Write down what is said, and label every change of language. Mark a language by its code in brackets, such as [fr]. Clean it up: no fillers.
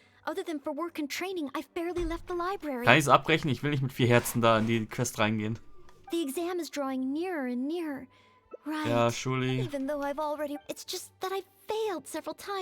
[en] Other than for work and training, I've barely left the library. [de] Kann ich es abbrechen? Ich will nicht mit 4 Herzen da in die Quest reingehen. [en] The exam is drawing nearer and nearer. Right. Ja, surely. Even though I've already... It's just that I've failed several times.